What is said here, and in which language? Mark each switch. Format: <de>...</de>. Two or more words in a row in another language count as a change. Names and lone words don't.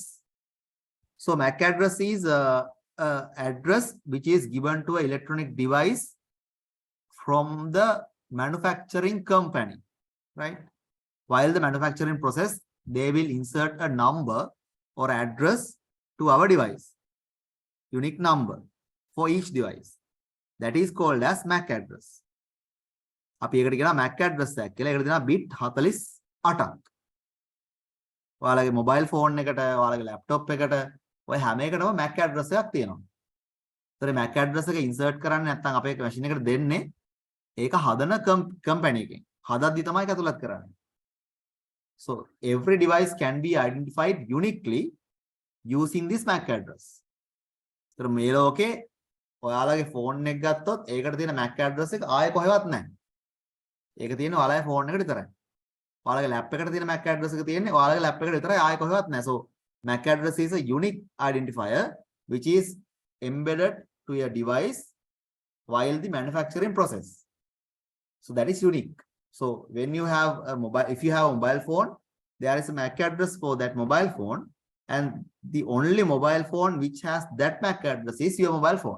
<en>So MAC address is address which is given to an electronic device from the manufacturing company, right? While the manufacturing process, they will insert a number or address to our device, unique number for each device. That is called as MAC address.</en> <si>අපි ඒකට කියනවා</si> <en>MAC address</en> <si>එකක් කියලා. ඒකට දෙනවා bit 48ක්. ඔයාලගේ</si> <en>mobile phone</en> <si>එකට, ඔයාලගේ laptop එකට ඔය හැම එකටම</si> <en>MAC address</en> <si>එකක් තියෙනවා. ඒතර</si> <en>MAC address</en> <si>එක insert කරන්නේ නැත්නම් අපේ machine එකට දෙන්නේ ඒක හදන company එකෙන්. හදද්දි තමයි ඒක ඇතුළත් කරන්නේ.</si> <en>So every device can be identified uniquely using this MAC address.</en> <si>ඒතර මේ ලෝකේ ඔයාලගේ phone එක ගත්තොත් ඒකට තියෙන</si> <en>MAC address</en> <si>එක ආයෙ කොහෙවත් නැහැ. ඒක තියෙන්නේ ඔයාලගේ phone එකට විතරයි. ඔයාලගේ lap එකට තියෙන</si> <en>MAC address</en> <si>එක තියෙන්නේ ඔයාලගේ lap එකට විතරයි ආයෙ කොහෙවත් නැහැ.</si> <en>So MAC address is a unique identifier which is embedded to your device while the manufacturing process. So that is unique. So when you have a mobile, if you have a mobile phone, there is a MAC address for that mobile phone, and the only mobile phone which has that MAC address is your mobile phone.</en>